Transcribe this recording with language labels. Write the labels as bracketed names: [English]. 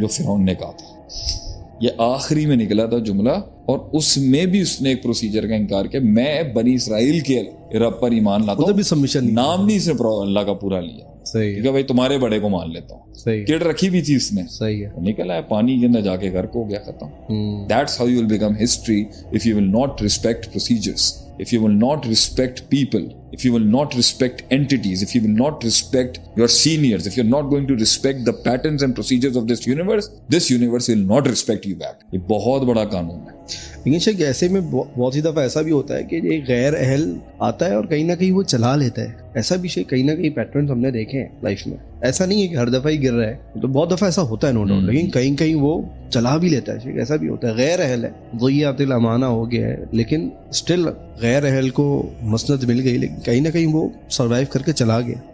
[Urdu] جو فرعون نے کہا تھا، یہ آخری میں نکلا تھا جملہ، اور اس میں بھی اس نے ایک پروسیجر کا انکار کیا. میں بنی اسرائیل کے رب پر ایمان لاتا ہوں، نام نہیں اس نے اللہ کا پورا لیا. صحیح ہے. بھائی تمہارے بڑے کو مان لیتا ہوں. صحیح. کٹ رکھی بھی تھی اس نے. صحیح ہے. نکلا ہے پانی کے اندر جا کے غرق ہو گیا، ختم. [English] That's how you will become history if you will not respect procedures, if you will not respect people, if you will not respect entities, if you will not respect your seniors, if you're not going to respect the patterns and procedures of this universe will not respect you back. [Urdu] یہ بہت بڑا قانون ہے. لیکن شاید ایسے میں بہت سی دفعہ ایسا بھی ہوتا ہے کہ ایک غیر اہل آتا ہے اور کہیں نہ کہیں وہ چلا لیتا ہے. ایسا بھی شاید کہیں نہ کہیں پیٹرنز ہم نے دیکھے ہیں لائف میں. ایسا نہیں ہے کہ ہر دفعہ ہی گر رہا ہے، تو بہت دفعہ ایسا ہوتا ہے نو ڈاؤٹ، لیکن کہیں کہیں وہ چلا بھی لیتا ہے. شاید ایسا بھی ہوتا ہے غیر اہل ہے، ضیعت الامانہ ہو گیا ہے، لیکن اسٹل غیر اہل کو مسند مل گئی، لیکن کہیں نہ کہیں وہ سروائیو کر کے چلا گیا.